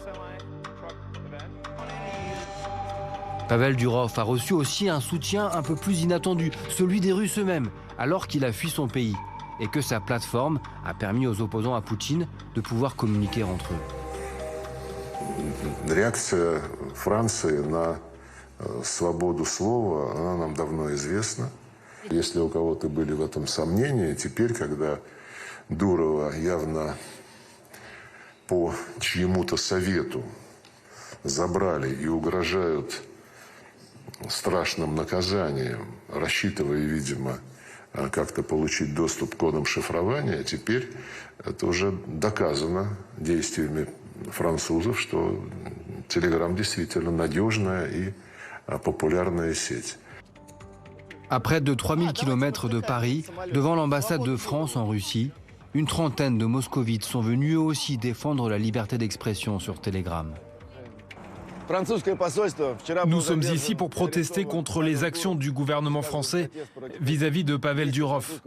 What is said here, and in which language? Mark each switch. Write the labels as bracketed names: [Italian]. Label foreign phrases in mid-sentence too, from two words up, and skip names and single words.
[French] Pavel Durov a reçu aussi un soutien un peu plus inattendu, celui des Russes eux-mêmes, alors qu'il a fui son pays et que sa plateforme a permis aux opposants à Poutine de pouvoir communiquer entre eux. [Russian] Réaction Франции на свободу слова, она нам давно известна. Если у кого-то были в этом сомнения, теперь, когда Дурова явно по чьему-то совету забрали и угрожают страшным наказанием, рассчитывая, видимо, как-то получить доступ к кодам шифрования, теперь это уже доказано действиями французов, что Telegram действительно надежная и популярная сеть. [French] À près de 3000 km de Paris, devant l'ambassade de France en Russie, une trentaine de moscovites sont venus eux aussi défendre la liberté d'expression sur Telegram. Nous sommes ici pour protester contre les actions du gouvernement français vis-à-vis de Pavel Durov.